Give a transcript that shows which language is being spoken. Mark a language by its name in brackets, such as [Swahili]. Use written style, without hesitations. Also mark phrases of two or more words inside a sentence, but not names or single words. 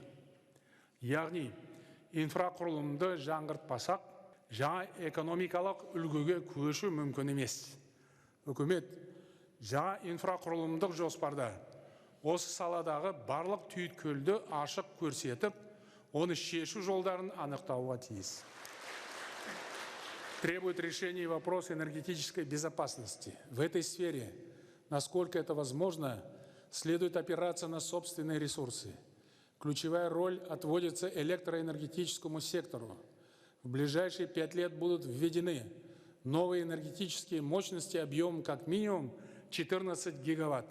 [Kazakh] Яғни, инфрақұрылымды жаңғыртпасақ, жаңа экономикалық үлгіге көшу мүмкін емес. Үкімет жаңа инфрақұрылымдық жоспарда осы саладағы барлық түйткілді ашық көрсетіп, оны шешу жолдарын анықтауға тиіс. [Russian] Требует решения вопрос энергетической безопасности. В этой сфере, насколько это возможно, следует опираться на собственные ресурсы. Ключевая роль отводится электроэнергетическому сектору. В ближайшие 5 лет будут введены новые энергетические мощности объемом как минимум 14 гигаватт.